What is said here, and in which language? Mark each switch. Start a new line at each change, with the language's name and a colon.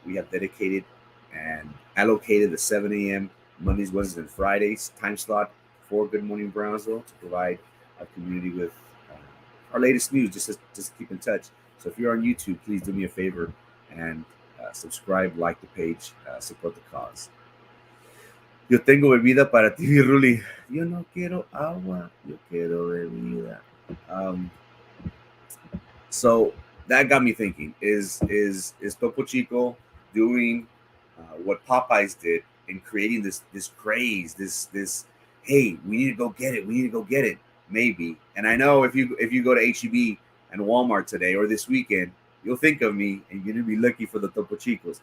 English: We have dedicated and allocated the 7 a.m. Mondays, Wednesdays, and Fridays time slot for Good Morning Brownsville to provide our community with our latest news. Just keep in touch. So if you're on YouTube, please do me a favor and subscribe, like the page, support the cause.
Spanish: Yo tengo bebida para ti, Ruli. Yo no quiero agua, yo quiero bebida.
English: So that got me thinking: is Topo Chico doing what Popeyes did in creating this craze, this hey, we need to go get it, we need to go get it, maybe. And I know if you go to HEB and Walmart today or this weekend, you'll think of me and you're gonna be looking for the Topo Chicos.